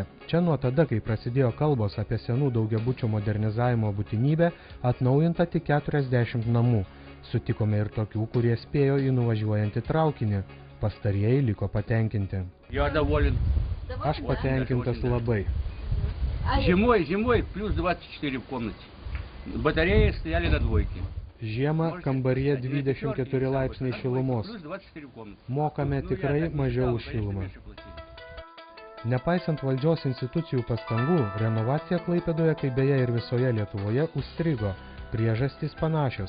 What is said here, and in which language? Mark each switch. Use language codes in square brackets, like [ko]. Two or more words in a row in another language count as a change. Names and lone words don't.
[lt] Čia nuo tada, kai prasidėjo kalbos apie senų daugiabučių modernizavimo būtinybę, atnaujinta tik 40 namų. Sutikome ir tokių, kurie spėjo į nuvažiuojantį traukinį. Pastarieji liko patenkinti. Aš patenkintas labai. [ru] Зимой плюс 24 в комнате. Батареи стояли на двойке. [lt] Žiemą kambaryje 24 laipsniai šilumos. Mokame tikrai mažiau už šilumą. Nepaisant valdžios institucijų pastangų, renovacija Klaipėdoje, kaip beje ir visoje Lietuvoje, užstrigo. Priežastys panašios.